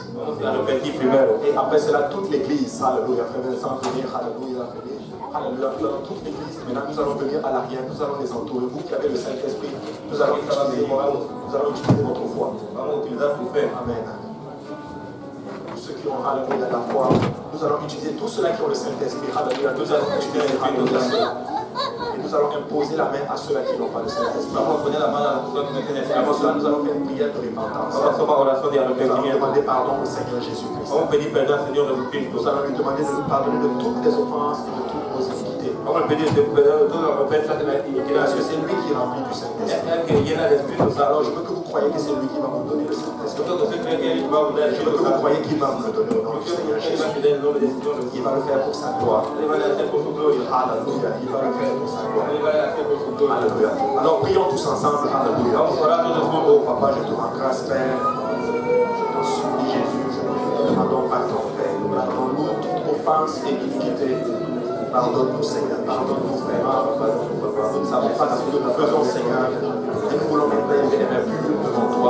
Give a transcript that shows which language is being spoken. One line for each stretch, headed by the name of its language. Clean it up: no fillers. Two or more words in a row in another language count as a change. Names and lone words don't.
Portuguese: Vamos a repetir primeiro.
French: Et après cela, toute l'église, alléluia, frère Vincent, venir, alléluia, venir, alléluia, nous allons toute l'église, maintenant nous allons venir à l'arrière, nous allons les entourer, vous qui avez le Saint-Esprit, nous allons utiliser votre foi.
Portuguese: Vamos utilizar sua fé. Amen.
French: Pour ceux qui ont, alléluia, la foi, nous allons utiliser tous ceux-là qui ont le Saint-Esprit, alléluia, nous allons utiliser, alléluia, et nous allons imposer la main à ceux-là qui n'ont pas le Saint-Esprit.
Portuguese: Vamos
Spanish: poner la
Portuguese: mão na pessoa que não tem
French: Avant
Portuguese: Espírito
French: cela,
Portuguese: Santo.
French: nous allons faire une prière de repentance.
Portuguese: Vamos fazer uma oração de
French: Nous allons
Portuguese: arrependimento.
French: demander pardon au Seigneur Jésus-Christ.
Portuguese: Vamos pedir perdão ao Senhor Jesus Cristo.
French: Nous allons lui demander de nous pardonner de toutes les offenses et de toutes nos iniquités.
Portuguese: Vamos pedir perdão de toda a ofensa de la
French: Parce que
Portuguese: iniquidade.
French: c'est lui qui est rempli du Saint-Esprit.
Portuguese: É que llena de Espírito Santo.
French: Alors je veux que vous croyez que c'est lui qui va vous donner le Saint-Esprit.
Portuguese: Então você crê que Ele vai nos dar
French: Je veux
Portuguese: Espírito
French: que vous
Portuguese: Santo.
French: croyez qu'il va vous le donner au nom du
Portuguese: Porque
French: Seigneur
Portuguese: Ele vai
French: Jésus.
Portuguese: te dar em nome de Senhor Jesus.
French: Il va le faire pour sa gloire.
Portuguese: Ele vai fazer por sua glória.
French: Alléluia. Il va le faire pour sa gloire.
Portuguese: Ele vai fazer por sua glória.
French: Alléluia. Alors prions tous ensemble. Alléluia.
Portuguese: Vamos orar todos Oh juntos.
French: Papa, je te rends grâce, Père. Je t'en supplie, Jésus. Je te demande pardon, Père. Pardonne-nous toute offense et iniquité. Pardonne-nous, Seigneur. Pardonne-nous, Père. Pardonne-nous, Papa. Nous ne savons pas ce que nous faisons, Seigneur. Et nous voulons maintenant élever les mains pures devant toi.